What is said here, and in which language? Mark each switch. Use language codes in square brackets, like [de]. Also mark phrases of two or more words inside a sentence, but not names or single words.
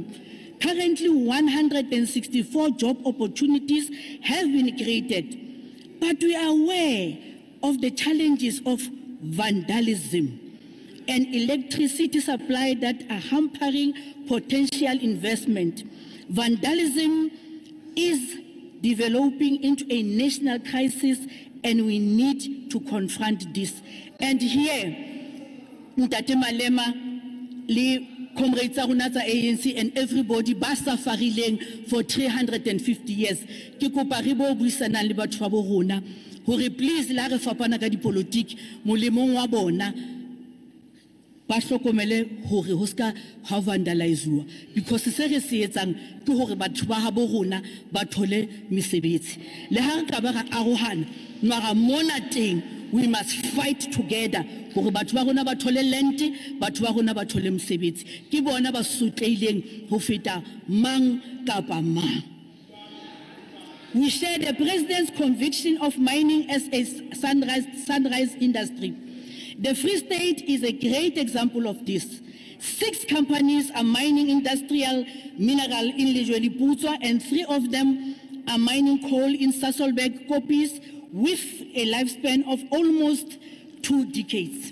[en] Currently, 164 job opportunities have been created, but we are aware of the challenges of vandalism and electricity supply that are hampering potential investment. Vandalism is developing into a national crisis, and we need to confront this. And here, [st] Ntate Malema, le comrades tsa rona tsa ANC [en] and everybody [st] ba safarileng [en] for 350 years. [st] Ke kopa re bo buisana le batho ba bo rona hore please la re fapana ka dipolitiki molemong wa bona ba hlokomele hore ho ska ha vandalizewa, because se re se etsang ke hore batho ba ha bo rona ba thole mesebetsi. Le ha re ka ba ra arohana mara mona teng, [en] we must fight together [st] hore batho ba rona ba thole land, batho ba rona ba thole mesebetsi. Ke bona ba sotleileng ho feta mang kapa mang. [en] We share the President's conviction of mining as a sunrise industry. The Free State is a great example of this. 6 companies are mining industrial mineral in Lejweli-Putswa, and 3 of them are mining coal in Sasolburg Koppies with a lifespan of almost 2 decades.